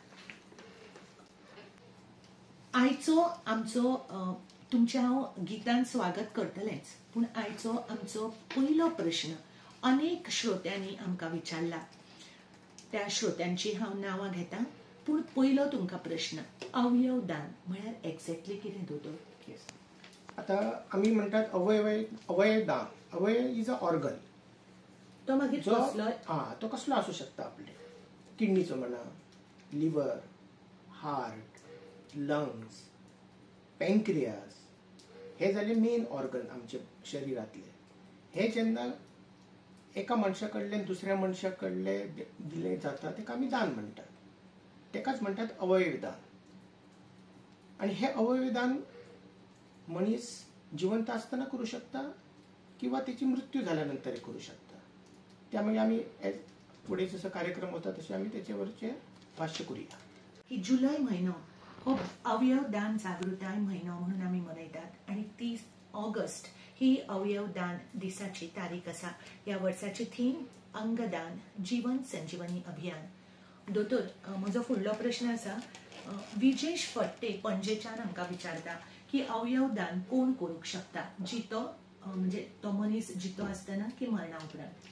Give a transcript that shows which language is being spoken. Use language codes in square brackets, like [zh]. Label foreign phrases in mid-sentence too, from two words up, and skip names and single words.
[kok] आयचो आमचो तुमचे हांव गितान स्वागत करतलेंच, पूण आयचो आमचो पयलो प्रश्न अनेक श्रोत्यांनी आमकां विचारला. त्या श्रोत्यांची हांव नांवां घेतां, पूण पयलो तुमकां प्रश्न, अवयवदान म्हळ्यार एक्झॅक्टली कितें दोतोर? आता आम्ही म्हणतात अवयवदान. [en] अवयव is a organ. [kok] तो मागीर कसलो? तो कसलो असू शकता. आपले किडनीचो म्हणा, [en] liver, heart, lungs, pancreas, [kok] हे जाले [en] main organ [kok] आमचे शरीरातले. हे जेन्ना एका मनशा कडल्यान दुसऱ्या मनशा कडले दिले जाता तेका आमी दान म्हणटात. तेकाच म्हणटात अवयवदान. आणि हे अवयवदान मनीस जिवंत असताना करू शकता किंवा त्याची मृत्यू झाल्यानंतर करू शकता. [mr] त्यामुळे आम्ही पुढे जसं कार्यक्रम होता तसे आम्ही त्याच्यावरचे भाष्य करूया. [kok] की जुलै महिनो हो अवयवदान जागृताय महिनो म्हणून आम्ही मनयतात आणि 30 ऑगस्ट ही अवयवदान दिसाची तारीख आसा. या वर्साची थीम अंगदान जीवन संजीवनी अभियान. दोतोर, म्हजो फुडलो प्रश्न आसा. विजेश फट्टे पणजेच्यान आमकां विचारता की अवयवदान कोण करूंक शकता, जितो म्हणजे तो मनीस जितो आसतना की मरणा उपरांत?